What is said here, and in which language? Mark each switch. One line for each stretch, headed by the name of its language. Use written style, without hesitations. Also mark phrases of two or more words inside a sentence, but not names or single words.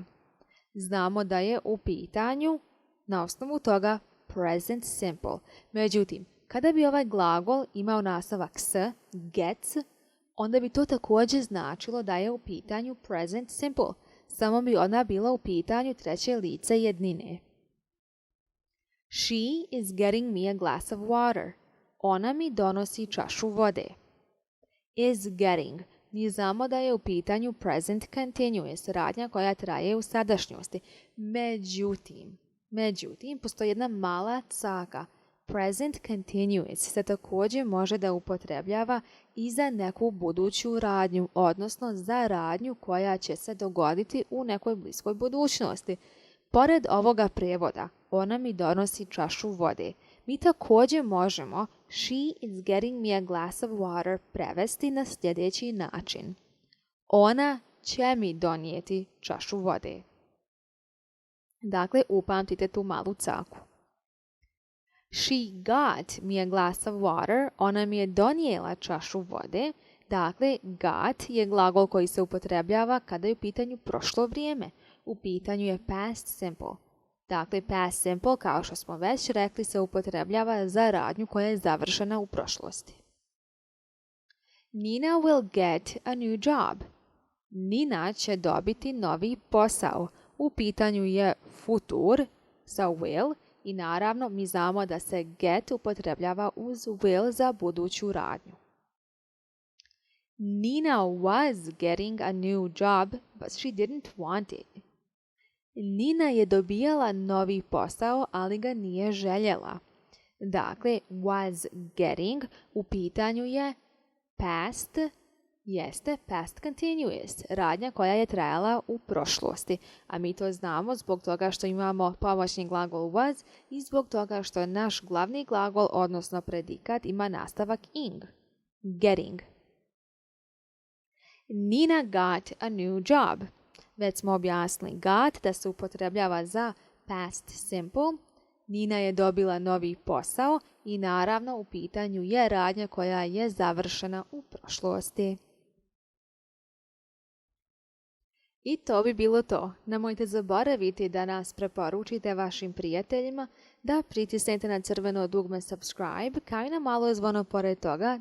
Bosnian: Znamo da je u pitanju na osnovu toga
English: present simple.
Bosnian: Međutim, kada bi ovaj glagol imao nastavak s, gets, onda bi to također značilo da je u pitanju
English: present simple,
Bosnian: samo bi ona bila u pitanju treće lice jednine.
English: She is getting me a glass of water.
Bosnian: Ona mi donosi čašu vode.
English: Is getting.
Bosnian: Mi znamo da je u pitanju
English: present continuous,
Bosnian: radnja koja traje u sadašnjosti. Međutim, postoji jedna mala caka.
English: Present continuous
Bosnian: se također može da upotrebljava i za neku buduću radnju, odnosno za radnju koja će se dogoditi u nekoj bliskoj budućnosti. Pored ovoga prijevoda, ona mi donosi čašu vode. Mi također možemo
English: she is getting me a glass of water
Bosnian: prevesti na sljedeći način. Ona će mi donijeti čašu vode. Dakle, upamtite tu malu caku.
English: She got me a glass of water.
Bosnian: Ona mi je donijela čašu vode. Dakle, got je glagol koji se upotrebljava kada je u pitanju prošlo vrijeme. U pitanju je
English: past simple. Dakle, past simple,
Bosnian: kao što smo već rekli, se upotrebljava za radnju koja je završena u prošlosti.
English: Nina will get a new job.
Bosnian: Nina će dobiti novi posao. U pitanju je futur sa will i naravno mi znamo da se get upotrebljava uz will za buduću radnju.
English: Nina was getting a new job, but she didn't want it.
Bosnian: Nina je dobijala novi posao, ali ga nije željela. Dakle,
English: was getting
Bosnian: u pitanju je
English: past, jeste past continuous,
Bosnian: radnja koja je trajala u prošlosti. A mi to znamo zbog toga što imamo pomoćni glagol was i zbog toga što naš glavni glagol, odnosno predikat, ima nastavak ing, getting.
English: Nina got a new job.
Bosnian: Već smo objasnili got da se upotrebljava za
English: past simple.
Bosnian: Nina je dobila novi posao i naravno u pitanju je radnja koja je završena u prošlosti. I to bi bilo to. Nemojte zaboraviti da nas preporučite vašim prijateljima, da pritisnete na crveno dugme subscribe, kao i na malo zvono pored toga.